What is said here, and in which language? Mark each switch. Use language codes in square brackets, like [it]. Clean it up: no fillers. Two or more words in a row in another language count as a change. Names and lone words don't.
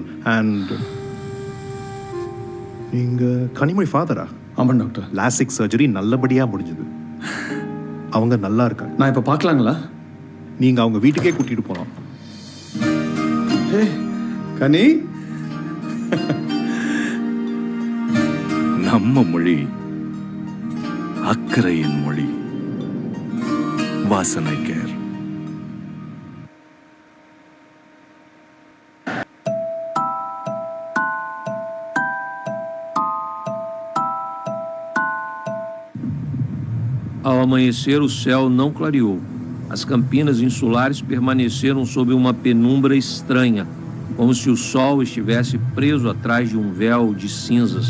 [en] And Kanimuri father-ஆ? [ta] ஆமாம் டாக்டர். [en] LASIK surgery [ta] நல்லபடியா முடிஞ்சது. அவங்க நல்லா இருக்காங்க. நான் இப்ப பார்க்கலாங்களா? நீங்க அவங்க வீட்டுக்கே கூட்டிட்டு போலாம். ஹே கனி நம்ம மொழி அக்கறையின் மொழி. வாசனை கேர். [pt] Ao amanhecer, o céu não clareou. As campinas insulares permaneceram sob uma penumbra estranha, como se o sol estivesse preso atrás de um véu de cinzas.